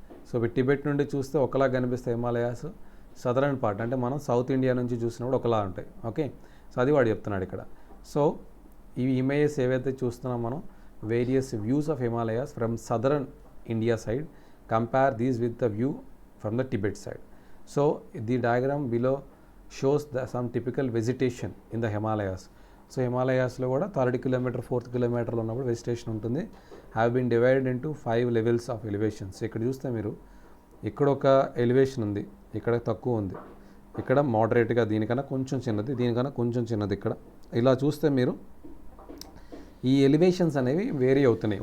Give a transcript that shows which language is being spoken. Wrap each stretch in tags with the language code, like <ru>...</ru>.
<te>So Tibet నుండి చూస్తే ఒకలా కనిపిస్తాయి హిమాలయాస్. సదరన్ పార్ట్ అంటే మనం సౌత్ ఇండియా నుంచి చూసినప్పుడు ఒకలా ఉంటాయి. ఓకే, సో అది వాడు చెప్తున్నాడు ఇక్కడ. సో ఈ ఇమేజెస్ ఏవైతే చూస్తున్నాం మనం,</te> <en>Various views of Himalayas from southern India side, compare these with the view from the Tibet side. So the diagram below shows some typical vegetation in the Himalayas.</en> <te>So హిమాలయాస్లో కూడా 3rd kilometre 4th కిలోమీటర్లో ఉన్నప్పుడు vegetation ఉంటుంది.</te> <en>Have been divided into 5 levels of elevations.</en> <te>ఇక్కడ చూస్తే మీరు, ఇక్కడ ఒక elevation ఉంది, ఇక్కడ తక్కువ ఉంది, ఇక్కడ మోడరేట్గా, దీనికన్నా కొంచెం చిన్నది, దీనికన్నా కొంచెం చిన్నది. ఇక్కడ ఇలా చూస్తే మీరు ఈ ఎలివేషన్స్ అనేవి వేరీ అవుతున్నాయి.</te>